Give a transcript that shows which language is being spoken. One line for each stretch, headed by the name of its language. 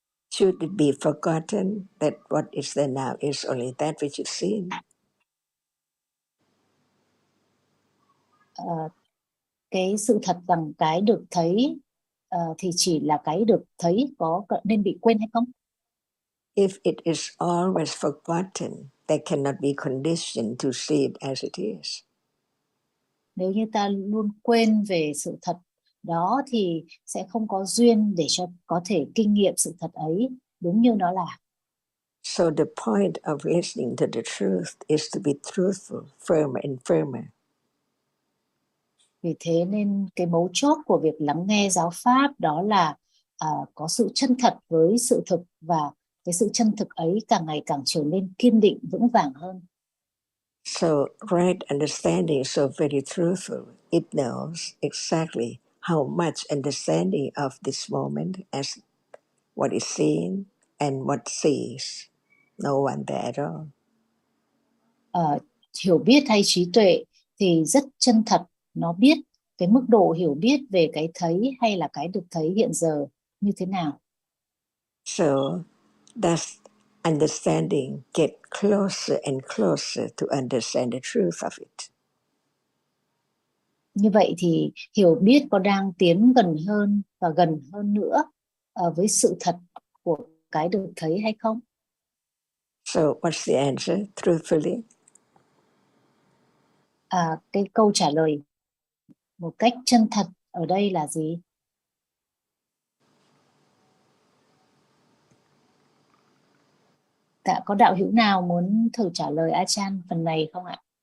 English: Should it be forgotten that what is there now is only that which is seen?
Vietnamese: Cái sự thật rằng cái được thấy thì chỉ là cái được thấy có nên bị quên hay không?
English: If it is always forgotten, there cannot be condition to see it as it is.
Vietnamese: Nếu như ta luôn quên về sự thật đó thì sẽ không có duyên để cho có thể kinh nghiệm sự thật ấy đúng như nó là.
English: So the point of listening to the truth is to be truthful, firmer and firmer.
Vietnamese: Vì thế nên cái mấu chốt của việc lắng nghe giáo pháp đó là có sự chân thật với sự thực, và cái sự chân thực ấy càng ngày càng trở nên kiên định, vững vàng hơn.
English: So right understanding is so very truthful. It knows exactly how much understanding of this moment as what is seen and what sees. No one there at all.
Vietnamese: Hiểu biết hay trí tuệ thì rất chân thật, nó biết cái mức độ hiểu biết về cái thấy hay là cái được thấy hiện giờ như thế nào.
English: So does understanding get closer and closer to understand the truth of it?
Vietnamese: Như vậy thì hiểu biết có đang tiến gần hơn và gần hơn nữa với sự thật của cái được thấy hay không?
English: So what's the answer, truthfully?
Vietnamese: Cái câu trả lời một cách chân thật ở đây là gì? Có đạo hữu nào muốn thử trả lời Achan phần này không ạ?